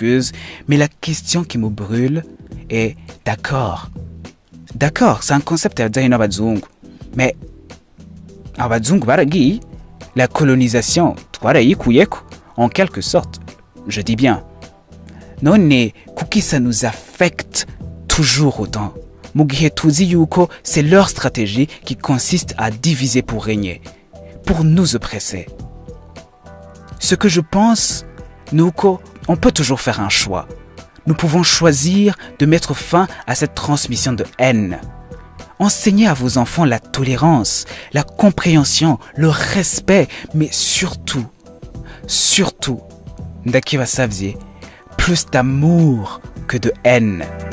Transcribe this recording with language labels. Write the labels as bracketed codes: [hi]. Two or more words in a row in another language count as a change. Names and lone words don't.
[fr] » Mais la question qui me brûle est « D'accord, c'est un concept mais [rn] abazungu baragi, [fr] la colonisation, en quelque sorte, je dis bien. Non, kuki ça nous affecte toujours autant. [rn] Mugihe tuzi yuko, [fr] c'est leur stratégie qui consiste à diviser pour régner, pour nous oppresser. Ce que je pense, Nuko, on peut toujours faire un choix. Nous pouvons choisir de mettre fin à cette transmission de haine. Enseignez à vos enfants la tolérance, la compréhension, le respect, mais surtout, [rn] Ndakiba Savzier, [fr] plus d'amour que de haine.